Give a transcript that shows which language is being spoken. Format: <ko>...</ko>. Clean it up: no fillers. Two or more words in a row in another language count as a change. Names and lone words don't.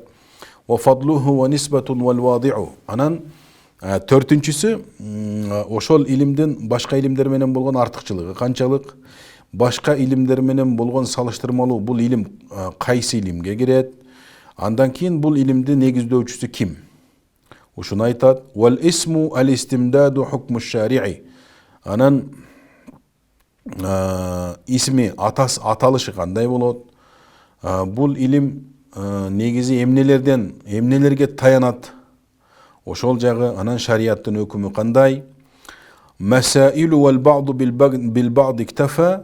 <ar>وفضله ونسبة والواضع.</ar> <ky>Анан төртүнчүсү ошол илимдин башка илимдер менен болгон артыкчылыгы канчалык, башка илимдер менен болгон салыштырмалуу бул илим кайсы илимге кирет, андан кийин бул илимди негиздөөчүсү ким, ушуну айтат.</ky> <ar>والاسم الاستمداد حكم الشارع.</ar> <ky>Анан исми, аталышы кандай болот, бул илим негизи эмнелерге таянат, ошол жагы. Анан шариаттын өкүмү кандай.</ky> <ar>مسائل والبعض بالبعض اكتفى.</ar>